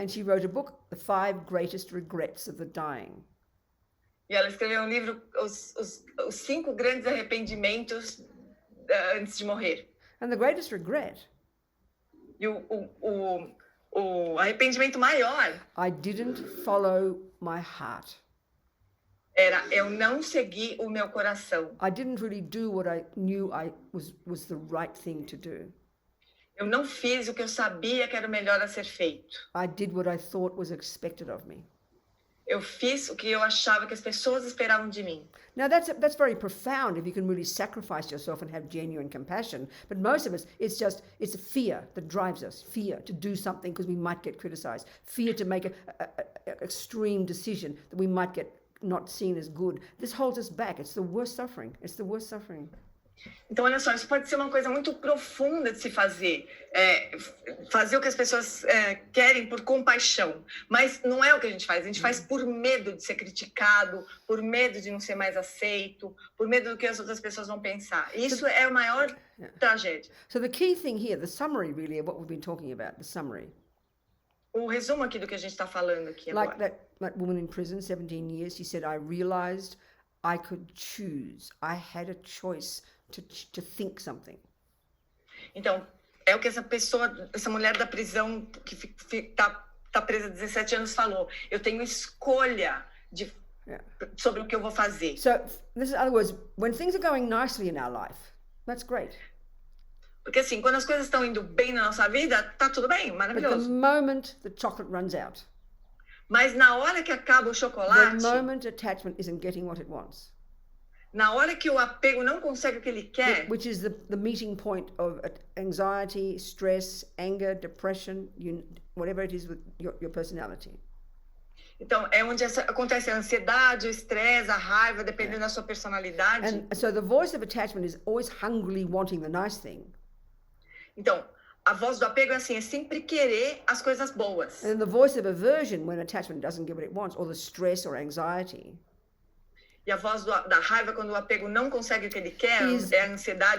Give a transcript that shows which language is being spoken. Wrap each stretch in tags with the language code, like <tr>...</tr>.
<en>And she wrote a book, The 5 Greatest Regrets of the Dying.</en> <pt>E ela escreveu um livro, os 5 grandes arrependimentos antes de morrer.</pt> <en>And the greatest regret,</en> <pt>E o arrependimento maior</pt> <en>I didn't follow my heart.</en> <pt>era eu não segui o meu coração.</pt> <en>I didn't really do what I knew was the right thing to do.</en> <pt>Eu não fiz o que eu sabia que era o melhor a ser feito.</pt> <en>I did what I thought was expected of me.</en> <pt>Eu fiz o que eu achava que as pessoas esperavam de mim.</pt> <en>Now that's very profound if you can really sacrifice yourself and have genuine compassion. But most of us, it's a fear that drives us. Fear to do something because we might get criticized. Fear to make an extreme decision that we might get not seen as good. This holds us back. It's the worst suffering. It's the worst suffering.</en> <pt>Então, olha só, isso pode ser uma coisa muito profunda de se fazer. Fazer o que as pessoas querem por compaixão. Mas não é o que a gente faz por medo de ser criticado, por medo de não ser mais aceito, por medo do que as outras pessoas vão pensar. Isso é a maior tragédia.</pt> <en>So the key thing here, the summary really of what we've been talking about, the summary.</en> <pt>O resumo aqui do que a gente está falando aqui</pt> <en>Like</en> <pt>agora.</pt> <en>that woman in prison, 17 years, she said, I realized I could choose. I had a choice to think something.</en> <pt>Então, é o que essa mulher da prisão que tá presa há 17 anos falou. Eu tenho escolha sobre o que eu vou fazer.</pt> <en>So, in other words, when things are going nicely in our life, that's great.</en> <pt>Porque assim, quando as coisas estão indo bem na nossa vida, tá tudo bem,</pt> <en>But the</en> <pt>maravilhoso.</pt> <en>moment the chocolate runs out,</en> <pt>Mas na hora que acaba o</pt> <en>the</en> <pt>chocolate,</pt> <en>moment attachment isn't getting what it wants,</en> <pt>na hora que o apego não consegue o que ele quer,</pt> <en>which is the meeting point of anxiety, stress, anger, depression, whatever it is with your personality.</en> <pt>então é onde acontece a ansiedade, o estresse, a raiva, dependendo da sua personalidade.</pt> <en>And so the voice of attachment is always hungrily wanting the nice thing.</en> <pt>Então, a voz do apego é assim, é sempre querer as coisas boas.</pt> <en>And the voice of aversion, when attachment doesn't get what it wants, or the stress or anxiety,</en> <pt>E a voz da raiva, quando o apego não consegue o que ele quer, é a ansiedade, o</pt>